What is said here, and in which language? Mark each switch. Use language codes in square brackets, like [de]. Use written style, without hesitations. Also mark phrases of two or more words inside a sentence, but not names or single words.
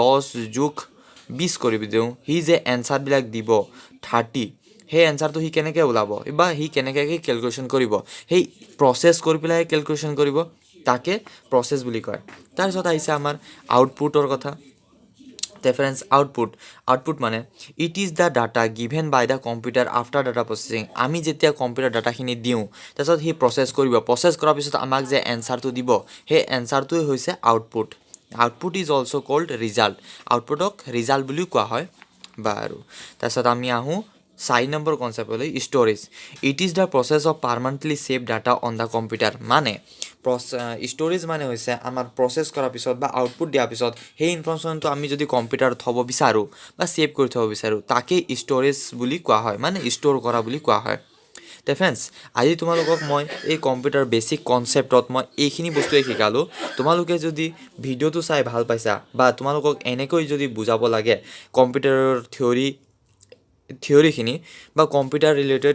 [as] 10+20 কৰি দিওঁ সি যে এনচাৰবিলাক দিব 30 সেই এনচাৰটো সি কেনেকৈ ওলাব বা সি কেনেকৈ কেলকুলেশ্যন কৰিব সেই প্ৰচেছ কৰি পেলাই কেলকুলেশ্যন কৰিব তাকে প্ৰচেছ বুলি কয় তাৰপিছত আহিছে আমাৰ আউটপুটৰ কথা ফ্ৰেণ্ডছ আউটপুট মানে [en] it is the data given by the computer after data processing [as] আমি যেতিয়া কম্পিউটাৰ ডাটাখিনি দিওঁ তাৰপিছত সি প্ৰচেছ কৰাৰ পিছত আমাক যে এনচাৰটো দিব সেই এনচাৰটোৱে হৈছে [en] output is also called result [as] আউটপুটক ৰিজাল্ট বুলিও কোৱা হয় বাৰু তাৰপিছত আমি আহোঁ 4 নম্বৰ কনসেপ্ট হলো স্টোরেজ [en] it is the process of permanently save data on the computer [as] মানে স্টোরেজ মানে হৈছে আমাৰ প্ৰচেছ কৰাৰ পিছত বা আউটপুট দিয়াৰ পিছত সেই ইনফৰমেশ্যনটো আমি যদি কম্পিউটাৰত থ'ব বিচাৰোঁ বা ছেভ কৰি থ'ব বিচাৰোঁ তাকে ষ্টোৰেজ বুলি কোৱা হয় মানে ষ্ট'ৰ কৰা বুলি কোৱা হয় তে ফ্ৰেণ্ডছ আজি তোমালোকক মই এই [en] computer basic concept [as] মই এইখিনি বস্তুৱে শিকালোঁ তোমালোকে যদি ভিডিঅ'টো চাই ভাল পাইছা বা তোমালোকক এনেকৈ যদি বুজাব লাগে কম্পিউটাৰৰ থিয়ৰিখিনি বা [en] computer related